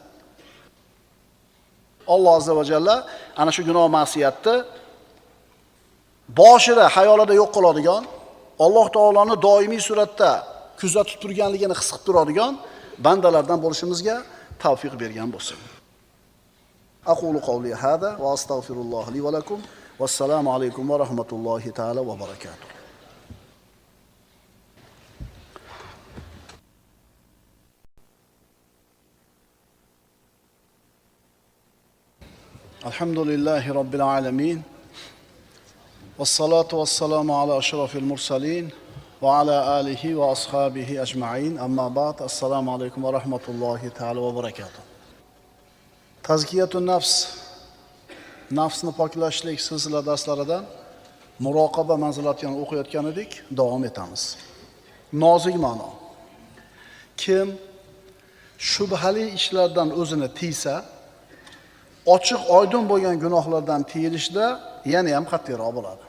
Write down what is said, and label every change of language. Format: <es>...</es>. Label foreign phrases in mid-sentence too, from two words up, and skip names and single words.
<uz>Alloh</uz> <ar>عز وجل</ar> <uz>ana shu gunoh ma'siyatni boshida hayolida yo'q qiladigan, Alloh taoloni doimiy suratda kuzatib turganligini his qilib turadigan bandalardan bo'lishimizga tavfiq bergan bo'lsin.</uz> <ar>أقول قولي هذا وأستغفر الله لي ولكم. والسلام عليكم ورحمة الله تعالى وبركاته. الحمد لله رب العالمين. والصلاة والسلام على أشرف المرسلين وعلى آله وأصحابه أجمعين. أما بعد. السلام عليكم ورحمة الله تعالى وبركاته. تزكية النفس,</ar> <uz>nafsni poklashlik silsila darslaridan muroqaba manzilatini o'qiyotgan edik, davom etamiz. Nozik ma'no. Kim shubhali ishlardan o'zini tiysa, ochiq oydin bo'lgan gunohlardan tiyilishda yana ham qattiqroq bo'ladi.</uz>